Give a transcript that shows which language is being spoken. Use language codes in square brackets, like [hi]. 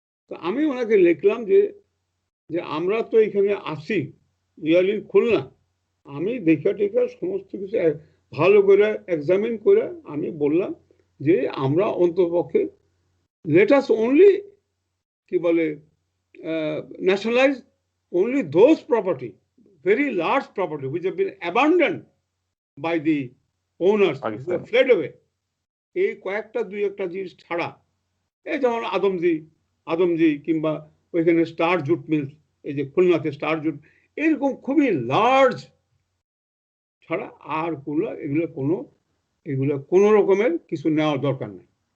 [bn] তো আমি ওনাকে লিখলাম যে আমরা তো এখানে আসি রিয়ালি খুলনা, আমি দেখা সমস্ত কিছু ভালো করে এক্সামিন করে আমি বললাম যে আমরা অন্ততপক্ষে [en] let us only [bn] কি বলে [en] nationalize only those property, very large property which have been abandoned by the owners who have fled away. [bn] এই কয়েকটা দুই একটা জিনিস ছাড়া, এই যেমন আদমজি কিংবা ওইখানে স্টার জুট মিল, এই যে খুলনাতে স্টার জুট, এরকম খুবই লার্জ ছাড়া আর এগুলো কোনো রকমের কিছু নেওয়ার দরকার নাই।